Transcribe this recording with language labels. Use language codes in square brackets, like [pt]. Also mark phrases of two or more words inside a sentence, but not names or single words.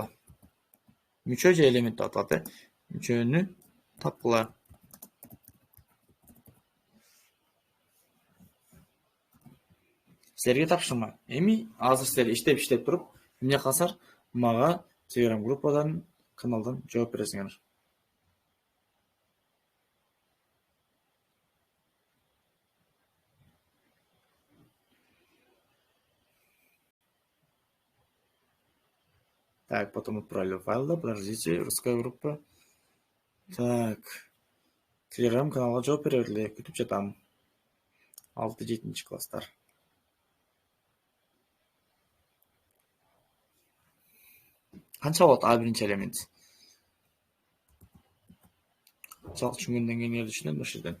[ky] Мүчө же элемент деп аталат, мүчөнү тапкыла. Силерге тапшырма. Эми азыр силер иштеп туруп, эмне калсар, мага Telegram группадан, каналдан жооп бересиңер. [ru] Так, потом отправили файлы, подождите, русская группа. [ky] Так, Telegram каналга жооп берели, күтүп жатам. 6-7 класстар. Канча болот А1 элемент? Жалпы түшүнгөндөн кийин түшүнөм ушул жерден.